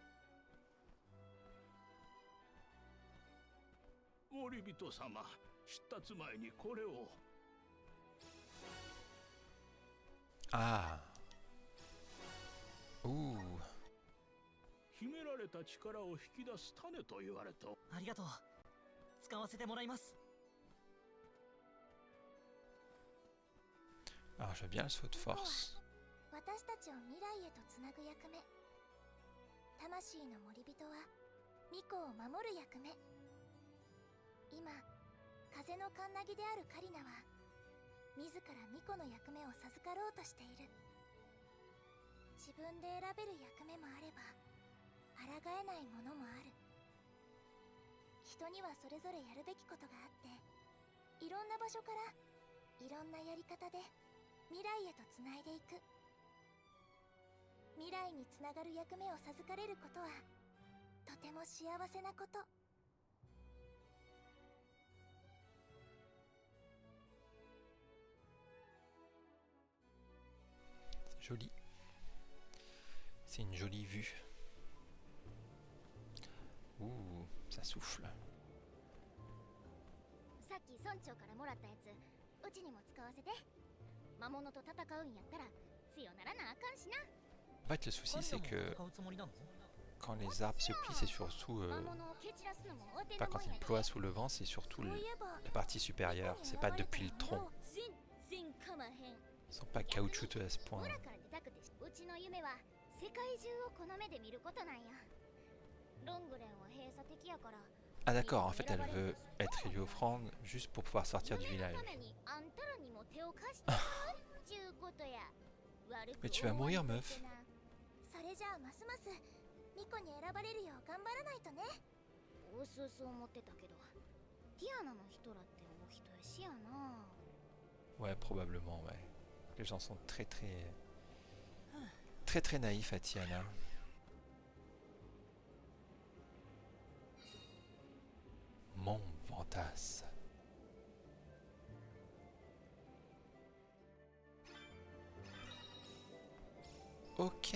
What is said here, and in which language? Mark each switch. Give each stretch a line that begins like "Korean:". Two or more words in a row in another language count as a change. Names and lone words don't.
Japanese: 森人様、出立前にこれを。 Ah. Ouh. 秘められた力を引き出す種と言われた。ありがとう。使わせてもらいます。
French: Alors, je veux bien le saut de force.
Japanese: 私たちを未来へとつなぐ役目。魂の森人は巫女を守る役目。今風のカンナギであるカリナは自ら巫女の役目を授かろうとしている。自分で選べる役目もあれば抗えないものもある。人にはそれぞれやるべきことがあって、いろんな場所からいろんなやり方で未来へとつないでいく。未来につながる役目を授かれることはとても幸せなこと。
French: Joli. C'est une jolie vue. Ouh, ça souffle.
Japanese: さっき村長からもらったやつうちにも使わせて。魔物と戦うんやったら強ならなあかんしな。
French: En fait, le souci, c'est que
Japanese: 使うつもりなの？
French: quand les arbres se plient, c'est surtout...
Japanese: 魔物を蹴散らすのもお手
French: Enfin,
Japanese: のも
French: quand
Japanese: んや
French: ils
Japanese: で。
French: ploient sous le vent, c'est surtout la partie supérieure. C'est pas depuis le tronc.
Japanese: 全然かまへん。
French: Ils sont pas caoutchouteux à ce point.
Japanese: 村から出たくてうちの夢は世界中をこの目で見ることなんや。ロングレンは閉鎖的やから。
French: Ah d'accord, en fait, elle veut être élue offrande juste pour pouvoir sortir du village.
Japanese: 夢のためにあんたらにも手を貸してちゅうことや。悪く
French: Mais tu vas
Japanese: 思わ
French: mourir,
Japanese: んとい
French: meuf.
Japanese: てな。それじゃあますます巫女に選ばれるよう頑張らないとね。うすうす思ってたけど、ティアナの人らってお人よしやな。
French: Ouais, probablement, ouais. Les gens sont très naïfs à Tiana. Mon Ventas. Ok.